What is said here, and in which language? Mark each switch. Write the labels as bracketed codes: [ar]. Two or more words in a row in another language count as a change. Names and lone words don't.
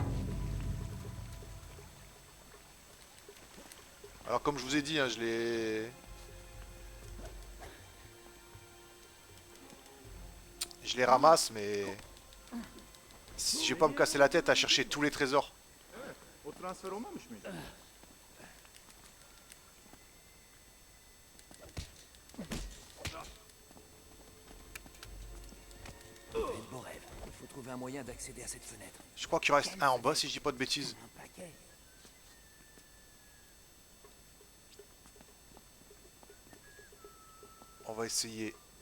[fr] Alors comme je vous ai dit, hein, je les ramasse, mais je vais pas me casser la tête à chercher tous les trésors. [tr] O transfer olmamış mıydı? [fr] Beau rêve. Il faut trouver un moyen d'accéder à cette fenêtre. Je crois qu'il reste un en bas si je dis pas de bêtises. Un paquet. On va essayer.